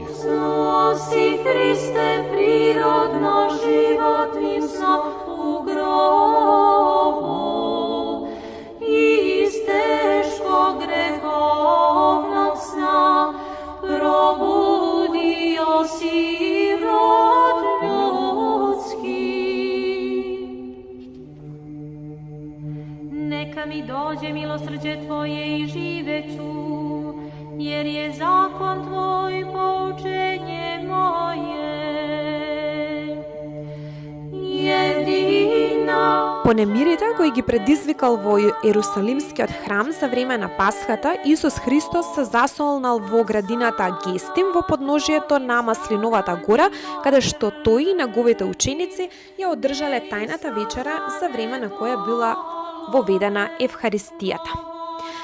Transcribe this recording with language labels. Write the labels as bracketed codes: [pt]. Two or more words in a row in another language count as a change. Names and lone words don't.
[sr] Спаси Христе, природно животни са у гробу и из тешко греховnog сна пробудио си род ljudski. Neka mi dođe milosrđe Tvoje i živeću, jer je zakon Tvoj poučenje moje. Jedina. [mk] По немирите кои ги предизвикал во Ерусалимскиот храм за време на Пасхата, Исус Христос се засолнал во градината Гестим во подножието на Маслиновата гора, каде што тој и неговите ученици ја одржале тајната вечера за време на која била воведена Евхаристијата.